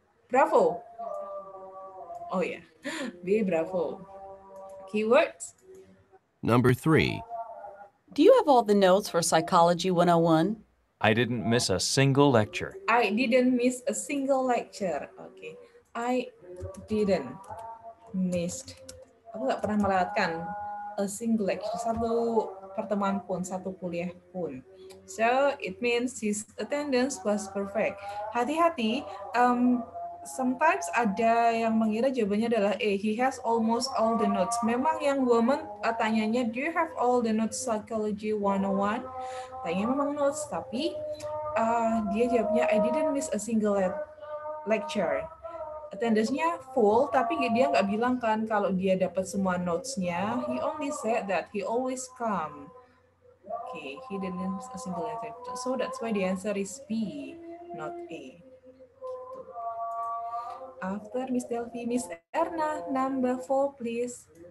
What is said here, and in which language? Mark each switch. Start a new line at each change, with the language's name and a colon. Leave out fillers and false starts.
English: Bravo. Oh yeah. B, bravo. Keywords? Number 3. Do you have all the notes for Psychology 101? I didn't miss a single lecture. I didn't miss a single lecture. Okay. I didn't missed.
Indonesian: Aku nggak pernah melewatkan
English: a single lecture,
Indonesian: satu pertemuan pun, satu kuliah pun.
English: So it means his attendance was perfect.
Indonesian: Hati-hati, sometimes ada yang mengira jawabannya adalah A.
English: He has almost all the notes.
Indonesian: Memang yang woman tanyanya,
English: do you have all the notes Psychology 101?
Indonesian: Tanya memang notes, tapi dia jawabnya
English: I didn't miss a single lecture.
Indonesian: Attendance-nya full, tapi dia nggak bilang kan kalau dia dapat semua notes-nya.
English: He only said that he always come. Okay, he didn't miss a single lecture. So that's why the answer is B, not A. After Miss Delphi, Miss Erna, number 4, please.